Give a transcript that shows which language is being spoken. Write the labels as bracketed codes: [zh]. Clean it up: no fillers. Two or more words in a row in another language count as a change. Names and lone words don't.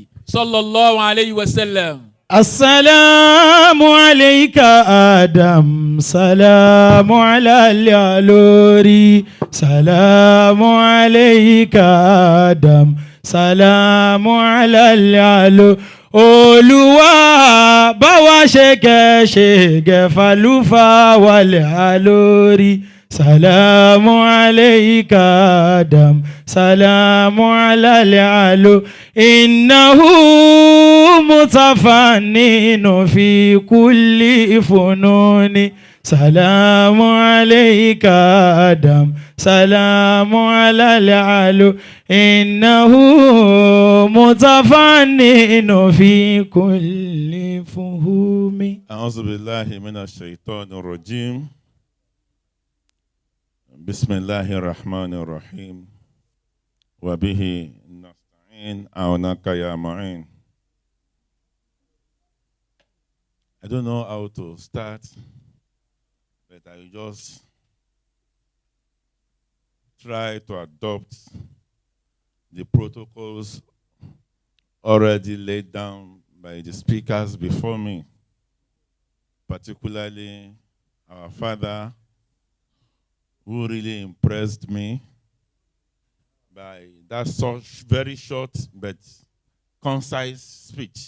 [ar] صلى الله عليه وسلم. السلام عليك آدم، سلام على الألوري، سلام عليك آدم، سلام على الألوري. [yo] Olúwa bá wa ṣe kẹ́ fàlùfà wal alory. [ar] سلام عليك آدم، سلام على الألوري. إنه متفنن في كل فنون. سلام عليك آدم، سلام على الألوري. إنه متفنن في كل فهوم. أعوذ بالله من الشيطان الرجيم. بسم الله الرحمن الرحيم. وبه نستعين عونك يا معين. [en] I don't know how to start, but I will just try to adopt the protocols already laid down by the speakers before me, particularly our father, who really impressed me by that such very short but concise speech.